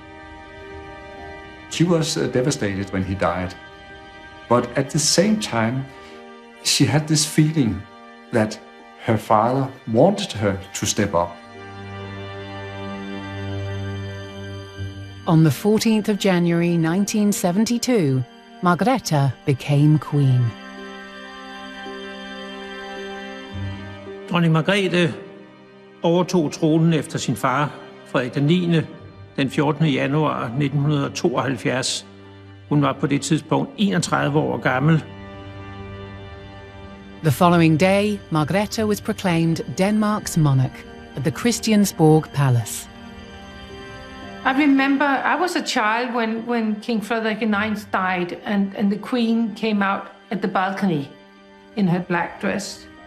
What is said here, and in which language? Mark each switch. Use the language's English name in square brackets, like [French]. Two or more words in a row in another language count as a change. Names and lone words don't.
[English] She was devastated when he died, but at the same time, she had this feeling that her father wanted her to step up. On the 14th of January 1972, Margrethe became queen. [Danish] Dronning Margrethe overtog tronen efter sin far, Frederik IX, den 14. januar 1972. Hun var på det tidspunkt 31 år gammel. [English] The following day, Margrethe was proclaimed Denmark's monarch at the Christiansborg Palace. I remember I was a child when King Frederik IX died and the Queen came out at the balcony in her black dress.